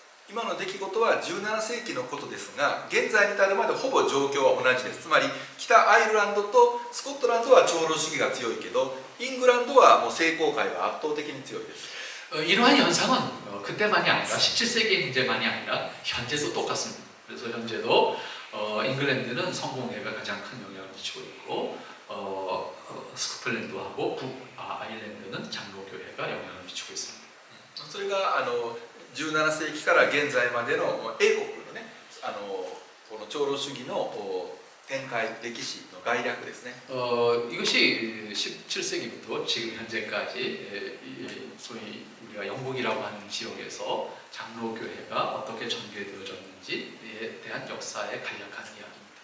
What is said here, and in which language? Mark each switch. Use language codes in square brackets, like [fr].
[ja] 今の出来事は17世紀のことですが、現在に至るまでほぼ状況は同じです。つまり北アイルランドとスコットランドは長老主義が強いけど、イングランドはもう聖公会が圧倒的に強いです。 [ko] 이러한 현상은 그때만이 아니라 17세기 문제만이 아니라 현재도 똑같습니다. 그래서 현재도 잉글랜드는 성공회가 가장 큰 영향을 미치고 있고 스코틀랜드하고 북아일랜드는 장로교회가 영향을 미치고 있습니다. [ja] それが17世紀から現在までの英国のね、この長老主義の展開、歴史の概略ですね。 [ko] 이것이 17세기부터 지금 현재까지 소위 우리가 영국이라고 하는 지역에서 장로교회가 어떻게 전개되어졌는지에 대한 역사의 간략한 이야기입니다.